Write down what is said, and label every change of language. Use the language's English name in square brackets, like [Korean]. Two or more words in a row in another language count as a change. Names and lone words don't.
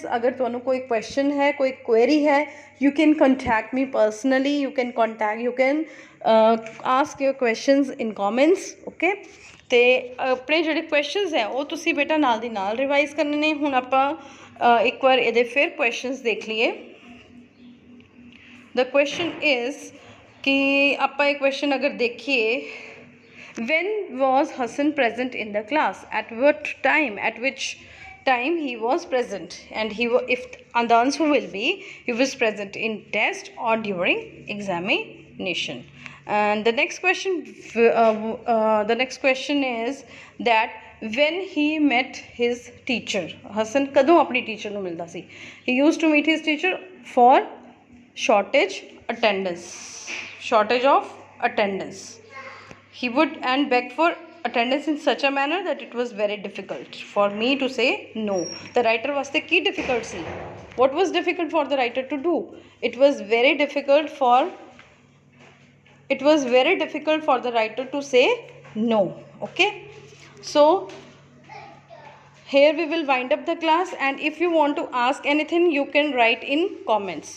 [Punjabi] ਅਗਰ ਤੁਹਾਨੂੰ ਕੋਈ ਕੁਐਸਚਨ ਹੈ, ਕੋਈ ਕੁਐਰੀ ਹੈ, [English] you can contact me personally, you can ask your questions in comments. [Punjabi] ਓਕੇ, ਅਤੇ ਆਪਣੇ ਜਿਹੜੇ ਕੁਐਸਚਨਸ ਹੈ ਉਹ ਤੁਸੀਂ ਬੇਟਾ ਨਾਲ ਦੀ ਨਾਲ ਰਿਵਾਈਜ਼ ਕਰਨੇ ਨੇ. ਹੁਣ ਆਪਾਂ ਇੱਕ ਵਾਰ ਇਹਦੇ ਫਿਰ ਕੁਐਸਚਨਸ ਦੇਖ ਲਈਏ. [English] the question is [Punjabi] ਕਿ ਆਪਾਂ ਇਹ ਕੁਐਸਚਨ ਅਗਰ ਦੇਖੀਏ, [English] when was Hassan present in the class? At what time? At which time he was present, and if the answer will be he was present in test or during examination. And the next question is that when he met his teacher, Hassan [Punjabi] ਕਦੋਂ ਆਪਣੀ teacher ਨੂੰ ਮਿਲਦਾ ਸੀ? [English] He used to meet his teacher for shortage of attendance. He would and beg for attendance in such a manner that it was very difficult for me to say no. The writer [Punjabi] वास्ते की difficult सी? [English] What was difficult for the writer to do? It was very difficult for the writer to say no. Okay, so here we will wind up the class, and if you want to ask anything you can write in comments.